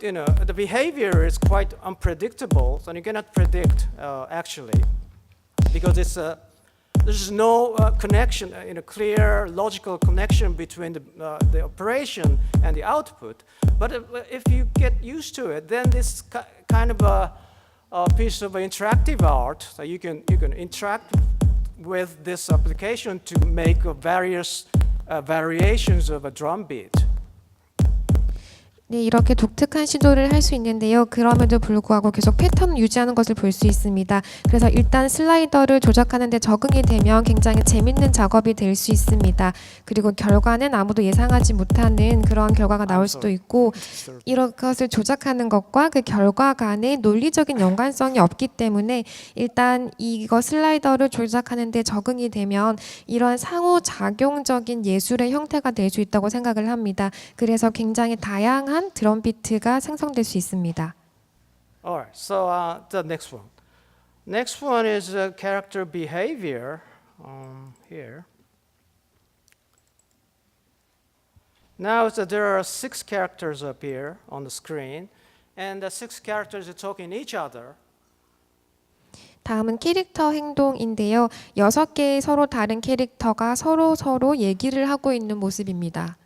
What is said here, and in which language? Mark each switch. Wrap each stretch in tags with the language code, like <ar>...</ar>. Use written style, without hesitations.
<en>The behavior is quite unpredictable, so you cannot predict actually because there's no connection, clear logical connection between the operation and the output. But if you get used to it, then this kind of a piece of interactive art. So you can interact with this application to make various variations of a drum beat.</en> <ko>네, 이렇게 독특한 시도를 할 수 있는데요. 그럼에도 불구하고 계속 패턴을 유지하는 것을 볼 수 있습니다. 그래서 일단 슬라이더를 조작하는 데 적응이 되면 굉장히 재밌는 작업이 될 수 있습니다. 그리고 결과는 아무도 예상하지 못하는 그런 결과가 나올 수도 있고 이런 것을 조작하는 것과 그 결과 간의 논리적인 연관성이 없기 때문에 일단 이거 슬라이더를 조작하는 데 적응이 되면 이러한 상호작용적인 예술의 형태가 될 수 있다고 생각을 합니다. 그래서 굉장히 다양한 드럼 비트가 생성될 수 있습니다.</ko> <en>Alright, so the next one. Next one is character behavior here. Now there are 6 characters up here on the screen, and the 6 characters are talking each other.</en> <ko>다음은 캐릭터 행동인데요. 6개의 서로 다른 캐릭터가 서로 얘기를 하고 있는 모습입니다.</ko>